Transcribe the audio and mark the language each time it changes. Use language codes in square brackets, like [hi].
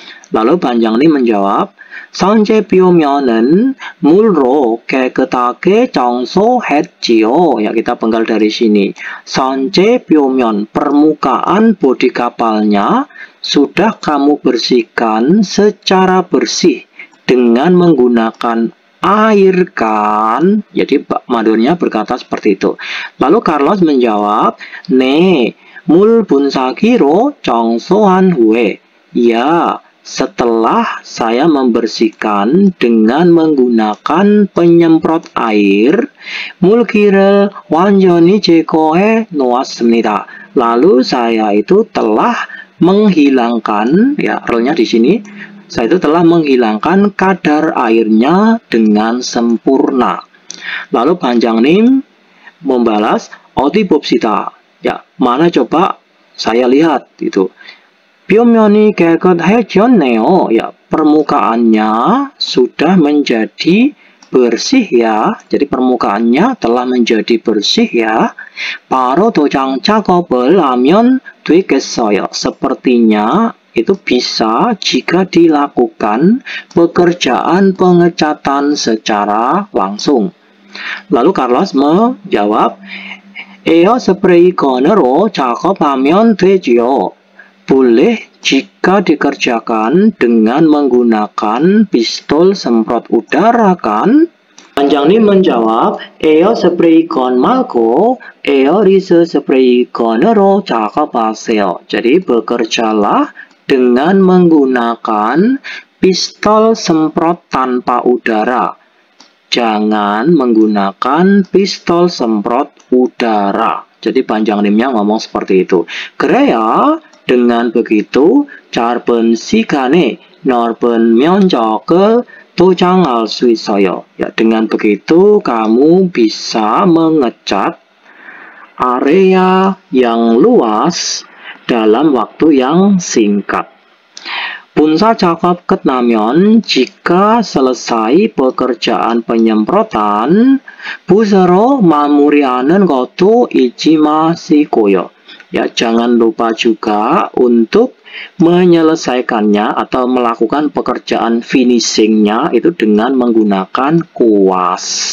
[id] Lalu Panjangnim menjawab, [ko] 선체 뼈면은 물로 깨끗하게 청소했지요. [id] Ya, kita penggal dari sini. [ko] 선체 뼈면, [id] permukaan bodi kapalnya sudah kamu bersihkan secara bersih dengan menggunakan air kan. Jadi Pak Mandornya berkata seperti itu. Lalu Carlos menjawab, [ko] 네, 물 분사기로 청소한 후에. [id] Ya, setelah saya membersihkan dengan menggunakan penyemprot air, [ko] 물기를 완전히 제거해 놓았습니다. [id] Lalu saya itu telah menghilangkan, ya, R-nya di sini, saya itu telah menghilangkan kadar airnya dengan sempurna. Lalu Panjangnim membalas, [ko] 어디 봅시다. [id] Ya, mana coba saya lihat itu. [ko] 뼈면이 깨끗해졌네요. [id] Ya, permukaannya sudah menjadi bersih ya. Jadi permukaannya telah menjadi bersih ya. [ko] 바로 도장 작업을 하면 되겠어요. [id] Sepertinya itu bisa jika dilakukan pekerjaan pengecatan secara langsung. Lalu Carlos menjawab, [ko] 에어 스프레이 건으로 작업하면 되지요. [id] Boleh jika dikerjakan dengan menggunakan pistol semprot udara kan? Panjangnim menjawab, [ko] 에어 스프레이 건 말고 에어리스 스프레이 건으로 작업하세요. [id] Jadi bekerjalah dengan menggunakan pistol semprot tanpa udara. Jangan menggunakan pistol semprot udara. Jadi panjang님nya ngomong seperti itu. [ko] 그래야 [id] dengan begitu [ko] 짧은 시간에 넓은 면적을 도장할 수 있어요. [id] Ya, dengan begitu kamu bisa mengecat area yang luas dalam waktu yang singkat. [ko] Punsa 작업 끝나면 [id] jika selesai pekerjaan penyemprotan, [ko] 붓으로 마무리하는 것도 잊지 마시고요. [id] Ya, jangan lupa juga untuk menyelesaikannya atau melakukan pekerjaan finishingnya itu dengan menggunakan kuas.